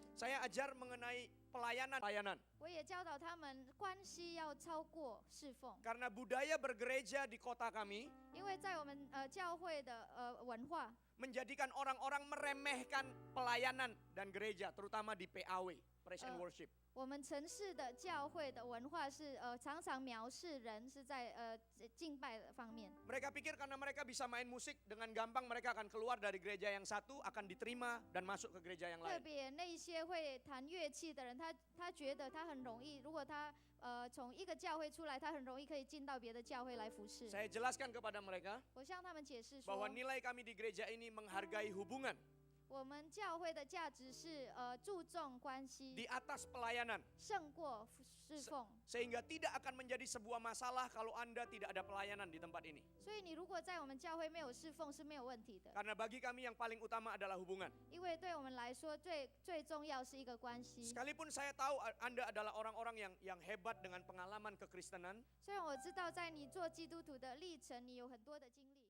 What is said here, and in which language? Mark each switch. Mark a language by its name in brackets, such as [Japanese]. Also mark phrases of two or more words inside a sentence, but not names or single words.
[Indonesian] Saya ajar mengenai pelayanan. [Chinese] 我也教导他们关系要超过侍奉， [Indonesian] Karena budaya bergereja di kota kami [Chinese] 因为在我们教会的文化， [Indonesian] menjadikan orang-orang meremehkan pelayanan dan gereja, terutama di PAW, [English] Praise and Worship. [Chinese] 我们城市的教会的文化是常常藐视人是在敬拜的方面。 [Indonesian] Mereka pikir karena mereka bisa main musik dengan gampang mereka akan keluar dari gereja yang satu, akan diterima dan masuk ke gereja yang [Chinese] 特 [Indonesian] lain. [Chinese] 别那些会弹乐器的人，他觉得他很容易，如果他从一个教会出来，他很容易可以进到别的教会来服侍。 [Indonesian] Saya jelaskan kepada mereka [Chinese] 我向他们解释 [Indonesian] bahwa [Chinese] 说， [Indonesian] nilai kami di gereja ini menghargai hubungan [Chinese] 我们教会的价值是注重关 [Indonesian] di [Chinese] 系， [Indonesian] atas pelayanan. [Chinese] 胜过侍奉。 [Indonesian] Sehingga tidak akan menjadi sebuah masalah kalau Anda tidak ada pelayanan di tempat ini. [Chinese] 所以你如果在我们教会没有侍奉是没有问题的， [Indonesian] Karena bagi kami yang paling utama adalah hubungan. [Chinese] 因为对我们来说最重要是一个关系。 [Indonesian] Sekalipun saya tahu Anda adalah orang-orang yang hebat dengan pengalaman kekristenan, [Chinese] 虽然我知道在你做基督徒的历程，你有很多的经历。